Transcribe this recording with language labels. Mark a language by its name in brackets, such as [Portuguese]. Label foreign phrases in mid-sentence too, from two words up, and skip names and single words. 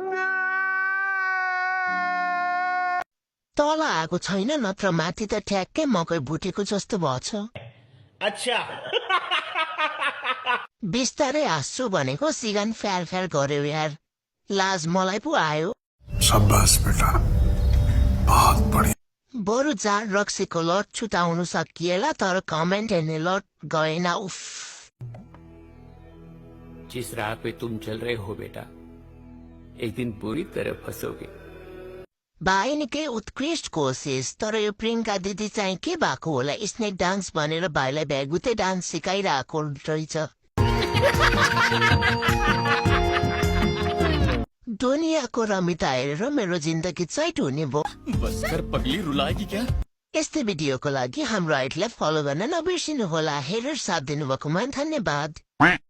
[Nepali] तल आएको छैन, नत्र माथि त ठ्याक्कै मकै भुटेको जस्तो भएछ। अच्छा बिस्तारै हाँस्छु भनेको सिगान फ्याल फ्याल गर्यो यार, लाज मलाई पो आयो। [Hindi] शाबाश बेटा, बहुत बढिया। [Nepali] बरु जान रक्सीको लट छुटाउनु सकिएला, तर कमेन्ट हेर्ने लट गएन। उफ। [Hindi] जिस राह पे तुम चल रहे हो बेटा, एक दिन बुरी तरह फंसोगे। [Nepali] भाइ निकै उत्कृष्ट कोसिस, तर यो प्रियङ्का दिदी चाहिँ के भएको होला, स्नेक डान्स भनेर भाइलाई भ्यागुते डान्स सिकाइरहेको रहेछ। दुनियाँको रमिता हेरेर मेरो जिन्दगी चैट हुने भयो। [Hindi] बस कर पगली, रुलाएगी क्या? [Nepali] यस्तै भिडियोको लागि हाम्रो आइडीलाई फलो गर्न नबिर्सिनु होला। हेरेर साथ दिनुभएकोमा धन्यवाद।